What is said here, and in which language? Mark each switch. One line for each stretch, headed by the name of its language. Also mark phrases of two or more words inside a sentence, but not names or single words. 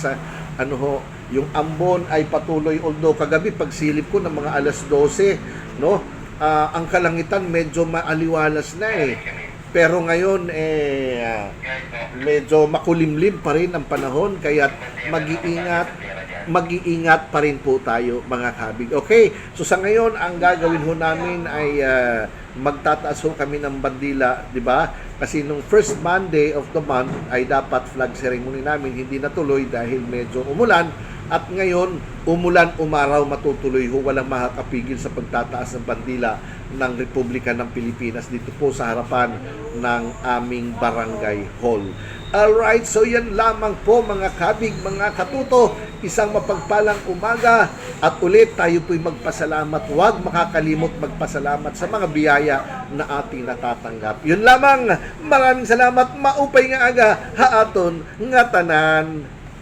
Filipino: Yung ambon ay patuloy, although kagabi pagsilip ko ng mga alas 12, ang kalangitan medyo maaliwalas na Pero ngayon medyo makulimlim pa rin ang panahon, kaya mag-iingat pa rin po tayo mga kabig. Okay, so sa ngayon ang gagawin ho namin ay magtataas ho kami ng bandila, di ba? Kasi nung
English: first Monday of the month
Filipino: ay dapat flag ceremony namin, hindi natuloy dahil medyo umulan. At ngayon, umulan, umaraw, matutuloy ho, walang makakapigil sa pagtataas ng bandila ng Republika ng Pilipinas dito po sa harapan ng aming barangay hall. Alright, so yan lamang po mga kabig, mga katuto. Isang mapagpalang umaga at ulit tayo po'y magpasalamat. Huwag makakalimot magpasalamat sa mga biyaya na ating natatanggap. Yun lamang, maraming salamat,
Waray: maupay nga aga, haaton nga tanan.